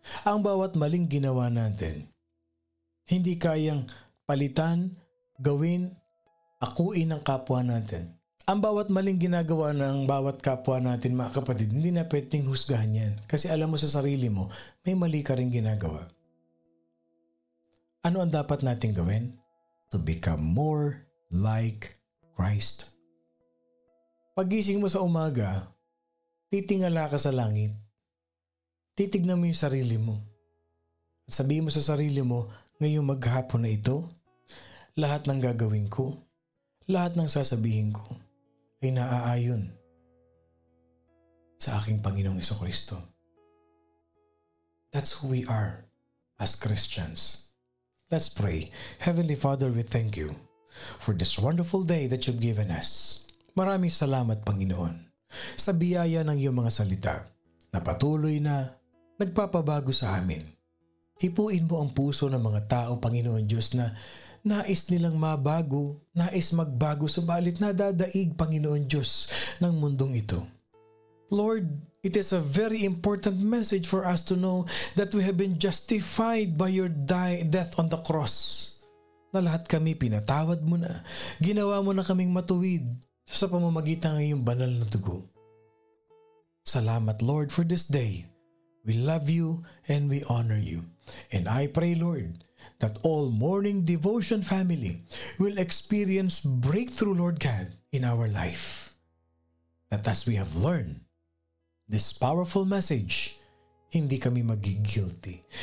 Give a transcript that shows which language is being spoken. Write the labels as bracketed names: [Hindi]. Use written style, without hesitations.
[Filipino] Ang bawat maling ginawa natin, hindi kayang palitan, gawin, akuin ng kapwa natin. Ang bawat maling ginagawa ng bawat kapwa natin, mga kapatid, hindi na pwedeng husgahan yan. Kasi alam mo sa sarili mo, may mali ka rin ginagawa. Ano ang dapat natin gawin? [English] To become more like Christ. [Filipino] Pagising mo sa umaga, titingala ka sa langit. Titignan mo yung sarili mo. At sabihin mo sa sarili mo, ngayong maghapon na ito, lahat ng gagawin ko, lahat ng sasabihin ko, ay naaayon sa aking Panginoong Jesucristo. [English] That's who we are as Christians. Let's pray. Heavenly Father, we thank you for this wonderful day that you've given us. [Filipino] Maraming salamat, Panginoon, sa biyaya ng iyong mga salita na patuloy na nagpapabago sa amin. Hipuin mo ang puso ng mga tao, Panginoon Diyos, na nais nilang mabago, nais magbago, subalit nadadaig, Panginoon Diyos, ng mundong ito. [English] Lord, it is a very important message for us to know that we have been justified by your death on the cross. [Filipino] Na lahat kami pinatawad mo na, ginawa mo na kaming matuwid sa pamamagitan ng iyong banal na dugo. Salamat, [English] Lord, for this day. We love you and we honor you. And I pray, Lord, that all morning devotion family will experience breakthrough, Lord God, in our life. That as we have learned this powerful message, [Filipino] hindi kami magigilty.